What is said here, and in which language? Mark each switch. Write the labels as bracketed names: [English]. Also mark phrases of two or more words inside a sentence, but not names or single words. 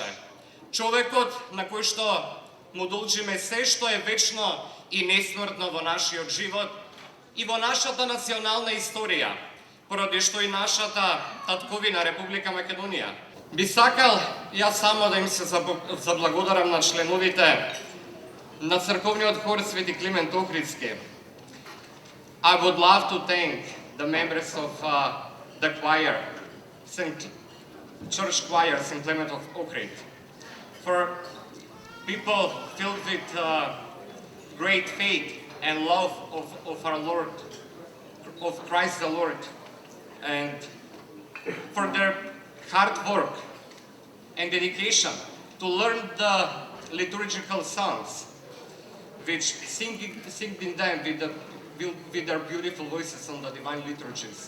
[Macedonian] Човекот на кој што му должиме се што е вечно и несмртно во нашиот живот и во нашата национална историја, поради што и нашата татковина Република Македонија. Би сакал јас само да им се заблагодарам на членовите на црковниот хор Свети Климент Охридски. [English] I would love to thank the members of the choir, Church Choir St. Clement of Ohrid, for people filled with great faith and love of our Lord, of Christ the Lord, and for their hard work and dedication to learn the liturgical songs, which sing in them with their beautiful voices on the divine liturgies.